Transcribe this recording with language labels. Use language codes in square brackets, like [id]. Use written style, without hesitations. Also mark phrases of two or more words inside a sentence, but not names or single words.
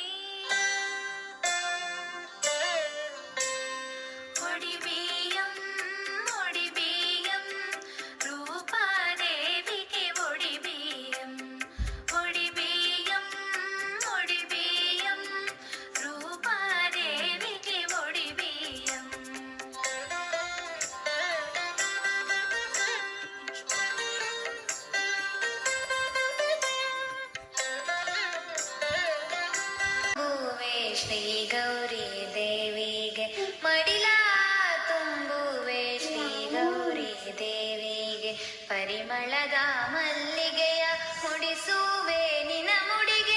[te] ఒడి బియ్యం రూపాదేవికి ఒడి బియ్యం రూపాదేవికి ఒడి బియ్యం [kn] ತುಂಬುವೆ ಶ್ರೀ ಗೌರಿ ದೇವಿಗೆ ಮಡಿಲ ತುಂಬುವೆ ಶ್ರೀ ಗೌರಿ ದೇವಿಗೆ ಪರಿಮಳದ ಮಲ್ಲಿಗೆಯ ಮುಡಿಸುವೆ ನಿನ ಮುಡಿಗೆ